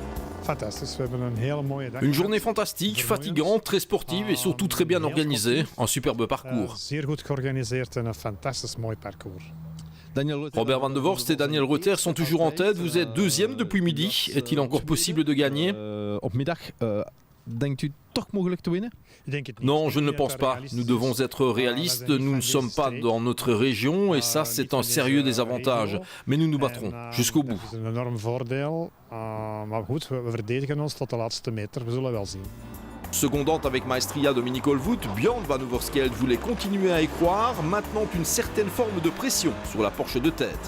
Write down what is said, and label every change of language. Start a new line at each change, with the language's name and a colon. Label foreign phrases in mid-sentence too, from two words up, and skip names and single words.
French: Une journée fantastique, fatigante, très sportive et surtout très bien organisée, un superbe parcours. Robert Van de Vorst et Daniel Reuter sont toujours en tête, vous êtes 2e depuis midi, est-il encore possible de gagner ?
Dutch: Denkt u toch mogelijk te winnen?
French: Non, je ne le pense pas. Nous devons être réalistes, nous ne sommes pas dans notre région et ça c'est un sérieux désavantage. Mais nous nous battrons jusqu'au bout. Secondant avec maestria Dominique Olvoet, Björn Van Overskelt voulait continuer à y croire, maintenant une certaine forme de pression sur la Porsche de tête.